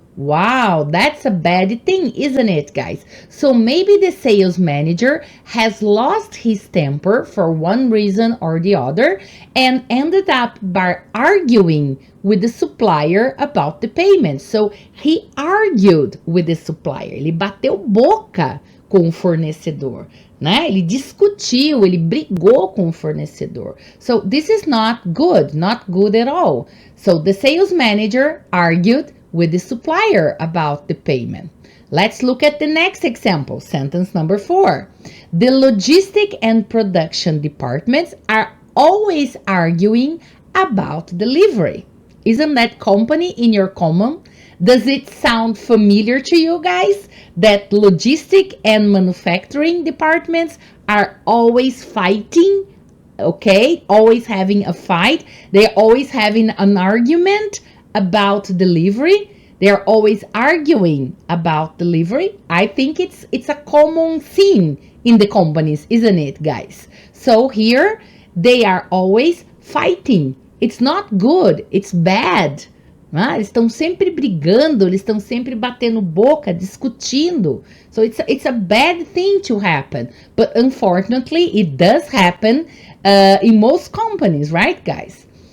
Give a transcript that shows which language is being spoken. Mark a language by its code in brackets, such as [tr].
[en] Wow, that's a bad thing, isn't it, guys? So maybe the sales manager has lost his temper for one reason or the other and ended up by arguing with the supplier about the payment. So he argued with the supplier. [pt] Ele bateu boca com o fornecedor, né? Ele discutiu, ele brigou com o fornecedor. [en] So this is not good at all. So the sales manager argued with the supplier about the payment. Let's look at the next example, sentence number 4. The logistic and production departments are always arguing about delivery. Isn't that company in your common? Does it sound familiar to you guys? That logistic and manufacturing departments are always fighting, okay? Always having a fight. They're always having an argument about delivery. They're always arguing about delivery. I think it's a common theme in the companies, isn't it, guys? So here they are always fighting. It's not good, it's bad. [pt] Eles estão sempre brigando, eles estão sempre batendo boca, discutindo. [en] So it's a bad thing to happen. But unfortunately, it does happen in most companies, right, guys?